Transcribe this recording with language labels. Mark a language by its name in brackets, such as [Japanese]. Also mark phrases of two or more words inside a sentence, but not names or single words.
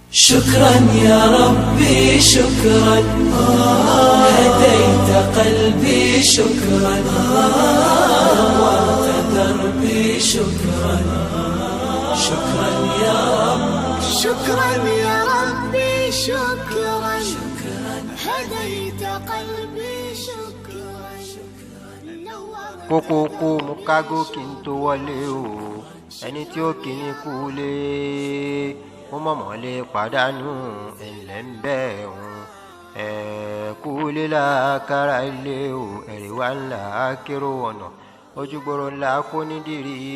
[Arabic] شكرا يا ربي شكرا، هديت قلبي شكرا، نورت دربي شكرا. شكرا يا رب، شكرا يا ربي شكرا، هديت قلبي شكرا. [Yoruba] kókókó mo kágó kí n tó wọlé o, ẹni tí ó kí ni kú lé mo mọ̀mọ́ lè pàdánù ẹ̀lẹ́ ń bẹ̀ òun. Kú lé lákàrà ilé o, ẹ̀rí wá ńlá kérò ọ̀nà ojúgbòrò ńlá kó nídìrí.